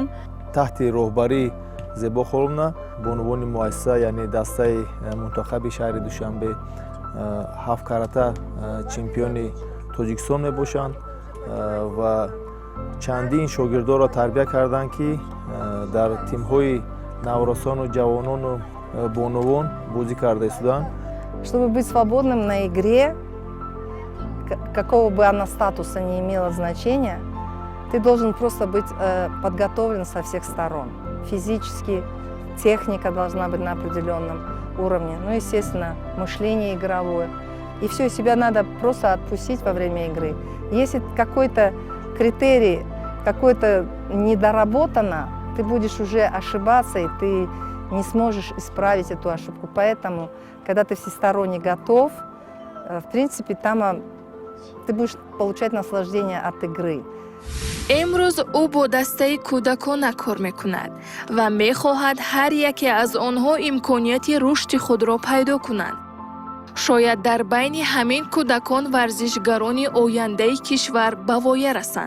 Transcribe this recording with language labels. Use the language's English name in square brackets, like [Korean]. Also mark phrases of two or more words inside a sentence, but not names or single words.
[Tajik] таҳти роҳбарии Зебо Холовна бо унвони муассиса, яъне дастаи мунтахаби шаҳри Душанбе 7 карата чемпиони Тоҷикистон мебошанд ва чандин шогирдоро тарбия карданд ки дар тимҳои навросону ҷавонону бонувон бозӣ карда истоданд. [Russian] Чтобы быть свободным на игре, какого бы она статуса не имела значения, ты должен просто быть подготовлен со всех сторон. Физически, техника должна быть на определенном уровне, ну, естественно, мышление игровое. И все, себя надо просто отпустить во время игры. Если какой-то критерий, какой-то недоработано, ты будешь уже ошибаться, и ты не сможешь исправить эту ошибку. Поэтому, когда ты всесторонне готов, в принципе, там ты будешь получать наслаждение от игры. [Tajik] имрӯз ӯ бо дастаи кӯдакона кор мекунад ва мехоҳад ҳар яке аз онҳо имконияти рушди худро пайдо кунанд. шояд дар байни ҳамин кӯдакон варзишгарони ояндаи кишвар ба воя расанд.